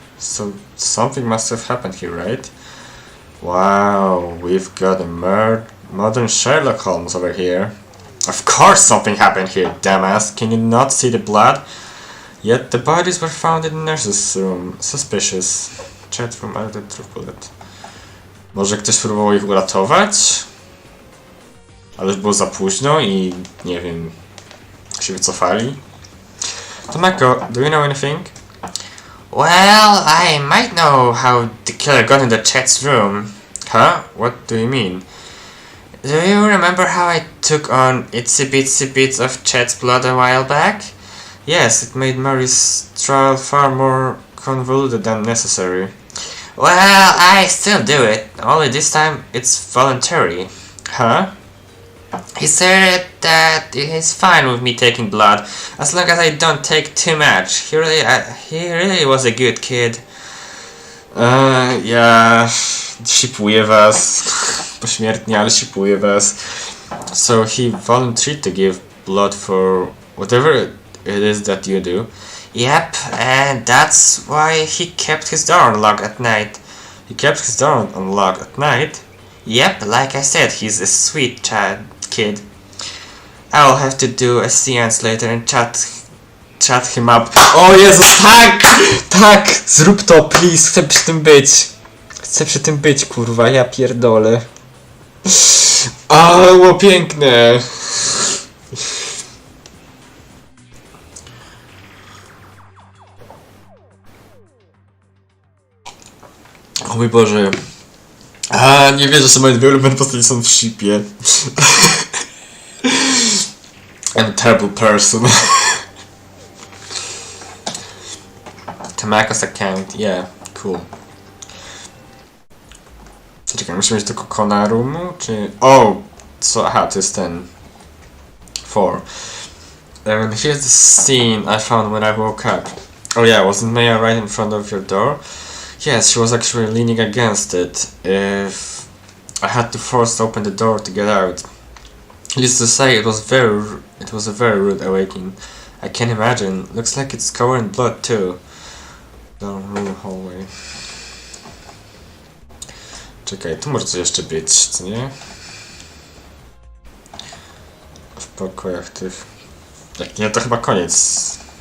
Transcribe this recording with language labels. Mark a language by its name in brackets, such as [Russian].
[English] So something must have happened here, right? Wow, we've got a modern Sherlock Holmes over here. Of course something happened here, dumbass. Can you not see the blood? Yet the bodies were found in the nurse's room. Suspicious. Chat room added through bullet. [Polish] Może ktoś próbował ich uratować? Ale już było za późno i nie wiem, się wycofali. [English] Tomako, do you know anything? Well, I might know how the killer got in the Chat's room. Huh? What do you mean? Do you remember how I took on itsy bitsy bits of Chat's blood a while back? Yes, it made Mary's trial far more convoluted than necessary. Well, I still do it, only this time it's voluntary. Huh? He said that he's fine with me taking blood, as long as I don't take too much. He really was a good kid. [Polish] Ja shipuję was pośmiertnie, ale shipuję was. [English] So he volunteered to give blood for whatever it is that you do. Yep, and that's why he kept his door unlocked at night. He kept his door unlocked at night? Yep, like I said, he's a sweet kid. I'll have to do a seance later and chat him up. [Polish] O Jezus, tak! Tak! Zrób to, [English] please! [Polish] Chcę przy tym być! Chcę przy tym być, kurwa, ja pierdolę. O, było piękne! O mój Boże. Nie wierzę, że moje dwie ulubione postacie są w shipie. [English] I'm a terrible person. Tamako's account, yeah, cool. [Polish] Czekaj, musimy iść do Kokona roomu, czy... O! Co? Aha, to jest ten... 4. [English] And here's the scene I found when I woke up. Oh yeah, wasn't Maya right in front of your door? Yes, she was actually leaning against it. If I had to force open the door to get out. Needless to say, it was a very rude awakening. I can't imagine. Looks like it's covered in blood too. Down room hallway. [Polish] Czekaj, tu może coś jeszcze być, co nie? W pokojach tych... Jak nie, to chyba koniec.